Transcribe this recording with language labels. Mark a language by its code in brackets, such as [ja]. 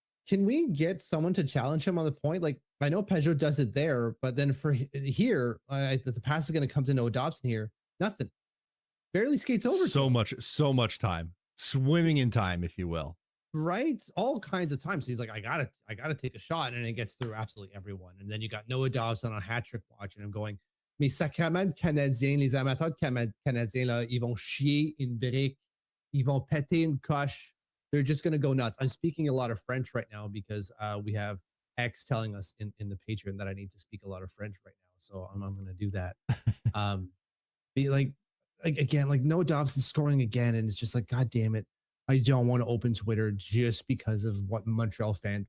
[en] Can we get someone to challenge him on the point? Like, I know Peugeot does it there, but then for here, the pass is going to come to Noah Dobson here. Nothing. Barely skates over. So much time. Swimming in time, if you will. Right? All kinds of times. So he's like, I gotta take a shot, and it gets through absolutely everyone. And then you got Noah Dobson on hat trick watch, and I'm going, [fr] mais sacrément Canadiens, les amateurs de Canadiens, là, ils vont chier une brique, ils vont péter une coche. [en] They're just gonna go nuts. I'm speaking a lot of French right now because we have X telling us in the Patreon that I need to speak a lot of French right now. So I'm gonna do that. Be like again, like Noah Dobson scoring again, and it's just like, God damn it. I don't want to open Twitter just because of what Montreal fan.